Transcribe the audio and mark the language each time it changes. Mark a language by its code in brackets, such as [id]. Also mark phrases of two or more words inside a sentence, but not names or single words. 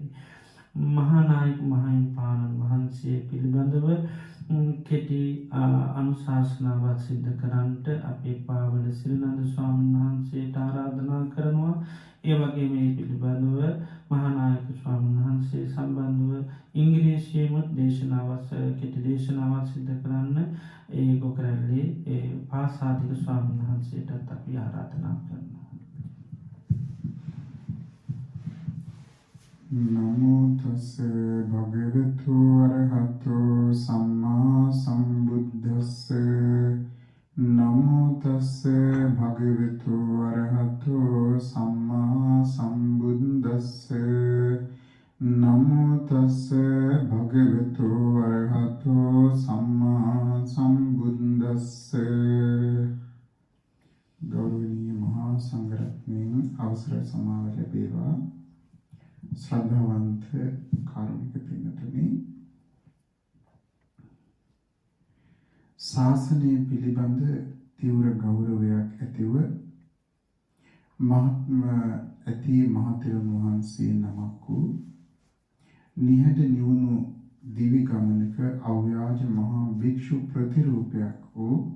[si] මහා නායක මහින්පාණන් වහන්සේ පිළිබඳව කෙටි අනුශාසනාවක් සිද්ධ කරන්නට අපේ පාවල සිරිනන්ද ස්වාමීන් වහන්සේට ආරාධනා කරනවා. ඒ වගේ මේ පිළිබඳව මහා නායක ස්වාමීන් වහන්සේ සම්බන්ධව ඉංග්‍රීසියෙන්ම කෙටි දේශනාවක් සිද්ධ කරන්න ඒ ගොකරැල්ලේ ඒ පාසාදික ස්වාමීන් වහන්සේටත් අපි ආරාධනා කරනවා. [pi] නමෝ තස්ස භගවතු අරහතෝ සම්මා සම්බුද්දස්ස නමෝ තස්ස භගවතු අරහතෝ සම්මා සම්බුද්දස්ස නමෝ තස්ස භගවතු අරහතෝ සම්මා සම්බුද්දස්ස. [si] ගෞරවනීය මහා සංඝරත්නයන් අවසර සමාව ලැබේවා. ශ්‍රද්ධාවන්ත කාරුණික පින්තුනි, ශාසනය පිළිබඳ තීව්‍ර ගෞරවයක් ඇතිව මහත්ම ඇති මහතෙරුන් වහන්සේ නමක් වූ නිහඬ නිවුණු දිවි ගමනක අව්‍යාජ මහා භික්ෂු ප්‍රතිරූපයක් වූ